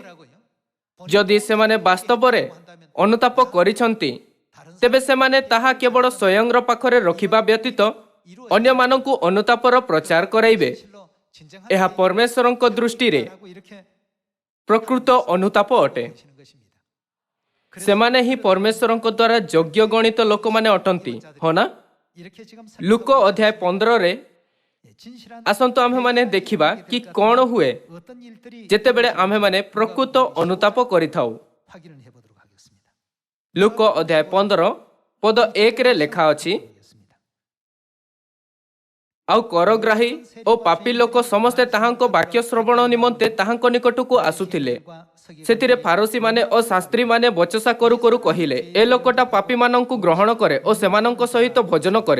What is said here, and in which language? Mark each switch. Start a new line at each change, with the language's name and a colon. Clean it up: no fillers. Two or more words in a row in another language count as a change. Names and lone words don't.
Odia: ଯଦି ସେମାନେ ବାସ୍ତବରେ ଅନୁତାପ କରିଛନ୍ତି, ତେବେ ସେମାନେ ତାହା କେବଳ ସ୍ୱୟଂର ପାଖରେ ରଖିବା ବ୍ୟତୀତ ଅନ୍ୟମାନଙ୍କୁ ଅନୁତାପର ପ୍ରଚାର କରାଇବେ। ଏହା ପରମେଶ୍ୱରଙ୍କ ଦୃଷ୍ଟିରେ ପ୍ରକୃତ ଅନୁତାପ ଅଟେ। ସେମାନେ ହିଁ ପରମେଶ୍ୱରଙ୍କ ଦ୍ୱାରା ଯୋଗ୍ୟ ଗଣିତ ଲୋକମାନେ ଅଟନ୍ତି, ହଁ ନା? ଲୁକ ଅଧ୍ୟାୟ 15ରେ
Korean: 예, 진실한
Odia: ଆସନ୍ତୁ ଆମ୍ଭେମାନେ ଦେଖିବା କି କ'ଣ ହୁଏ
Korean: 어떤 일들이
Odia: ଯେତେବେଳେ ଆମ୍ଭେମାନେ ପ୍ରକୃତ ଅନୁତାପ କରିଥାଉ।
Korean: 확인을 해보도록 하겠습니다.
Odia: ଲୁକ ଅଧ୍ୟାୟ 15 ପଦ 1ରେ ଲେଖା ଅଛି,
Korean: 보겠습니다.
Odia: ଆଉ କରଗ୍ରାହୀ ଓ ପାପୀ ଲୋକ ସମସ୍ତେ ତାହାଙ୍କ ବାକ୍ୟ ଶ୍ରବଣ ନିମନ୍ତେ ତାହାଙ୍କ ନିକଟକୁ ଆସୁଥିଲେ। ସେଥିରେ ଫାରୁସୀମାନେ ଓ ଶାସ୍ତ୍ରୀମାନେ ବଚସା କରୁ କରୁ କହିଲେ, ଏ ଲୋକଟା ପାପୀମାନଙ୍କୁ ଗ୍ରହଣ କରେ ଓ ସେମାନଙ୍କ ସହିତ ଭୋଜନ କରେ।